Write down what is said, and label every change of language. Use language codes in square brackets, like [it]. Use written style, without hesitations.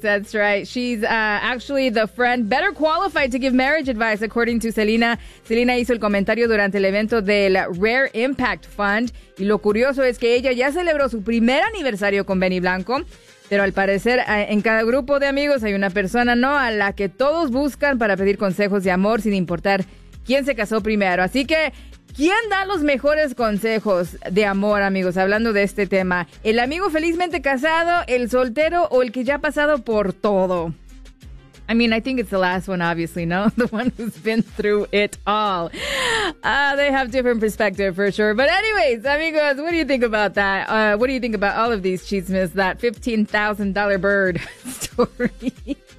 [en] That's right, she's actually the friend better qualified to give marriage advice, according to Selena. [es] Selena hizo el comentario durante el evento del Rare Impact Fund. Y lo curioso es que ella ya celebró su primer aniversario con Benny Blanco. Pero al parecer, en cada grupo de amigos hay una persona, ¿no?, a la que todos buscan para pedir consejos de amor, sin importar quién se casó primero. Así que, ¿quién da los mejores consejos de amor, amigos? Hablando de este tema, ¿el amigo felizmente casado, el soltero o el que ya ha pasado por todo? [en] I think it's the last one, obviously, ¿no? The one who's been through it all. They have different perspective, for sure. But anyways, amigos, what do you think about that? What do you think about all of these chismes, that $15,000 bird story?